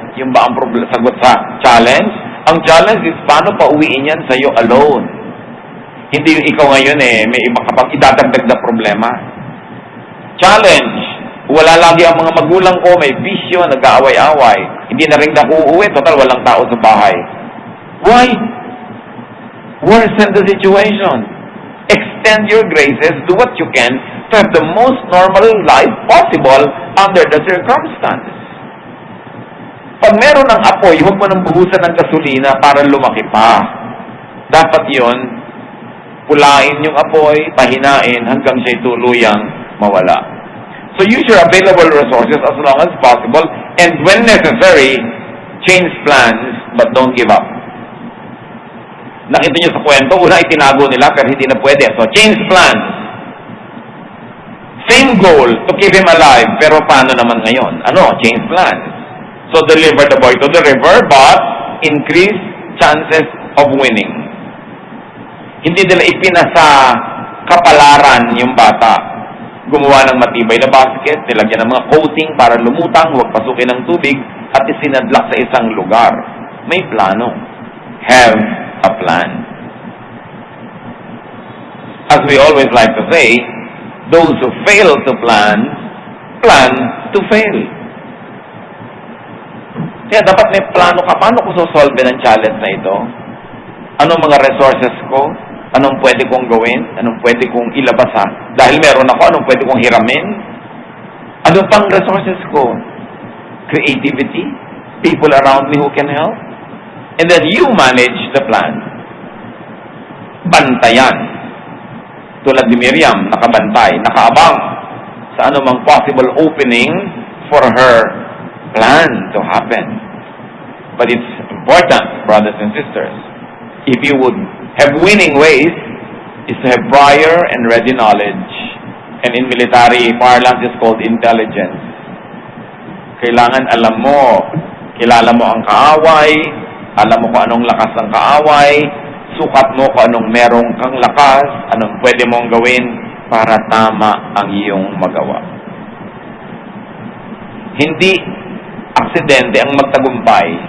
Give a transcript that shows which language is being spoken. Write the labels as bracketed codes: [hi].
[tl] Yung ba ang sagot sa challenge? Ang challenge is paano pa uwiin yan sa'yo alone. Hindi yung ikaw ngayon may iba kapag idadagdag na problema. Challenge, Wala lagi ang mga magulang ko, may bisyo, nag-aaway-away. Hindi na rin ako uuwi, total walang tao sa bahay. [en] Why? Worsen the situation. Extend your graces, do what you can to have the most normal life possible under the circumstances. [tl] Pag meron ng apoy, huwag mo nang buhusan ng gasolina para lumaki pa. Dapat yon, pulain yung apoy, pahinain hanggang siya'y tuluyang mawala. [en] So use your available resources as long as possible, and when necessary, change plans, but don't give up. [tl] Nakita nyo sa kwento, una itinago nila pero hindi na pwede. [en] So change plans. Same goal, to keep him alive, [tl] pero paano naman ngayon? Ano? [en] Change plans. So deliver the boy to the river, but increase chances of winning. [tl] Hindi nila ipinasa kapalaran yung bata. Gumawa ng matibay na basket, nilagyan ng mga coating para lumutang, huwag pasukin ng tubig, at isinadlak sa isang lugar. May plano. [en] Have a plan. As we always like to say, those who fail to plan, plan to fail. [tl] Kaya dapat may plano ka. Paano ko sosolve ng challenge na ito? Anong mga resources ko? Anong pwede kong gawin? Anong pwede kong ilabas ha? Dahil meron ako, anong pwede kong hiramin? Ano pang resources ko? Creativity? [en] People around me who can help? And then you manage the plan. [tl] Bantayan. Tulad ni Miriam, nakabantay, nakaabang sa anumang [en] possible opening for her plan to happen. But it's important, brothers and sisters, if you would have winning ways, is to have prior and ready knowledge. And in military parlance, is called intelligence. [tl] Kailangan alam mo, kilala mo ang kaaway, alam mo kung anong lakas ng kaaway, sukat mo kung anong merong kang lakas, anong pwede mong gawin para tama ang iyong magawa. Hindi aksidente ang magtagumpay.